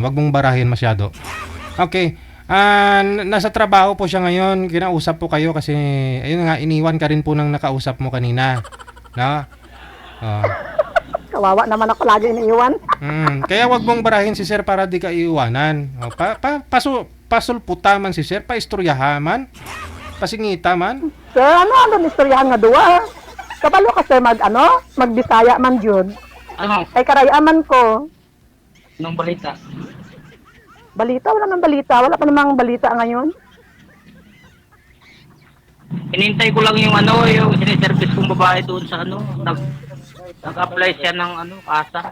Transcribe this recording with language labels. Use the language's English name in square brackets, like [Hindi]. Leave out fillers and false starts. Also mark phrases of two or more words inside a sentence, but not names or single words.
[Filipino] Huwag mong barahin masyado. Okay. Nasa trabaho po siya ngayon. Kinausap po kayo kasi, ayun nga, iniwan ka rin po ng nakausap mo kanina. No? Kawawa naman ako lagi iniiwan. Kaya wag mong barahin si sir para di ka iiwanan. [Cebuano] Pasulputa man si sir, paistoryahan man, pasingita man. Sir, ano istoryahan nga duwa? Kabalo ka sir magbisaya man jud. [Filipino] Ano? Ay karayaman ko. Nung balita. Balita? Wala nang balita. Wala pa namang balita ngayon. Hinintay ko lang yung siniservice kong babae doon sa nag-apply siya ng kasa.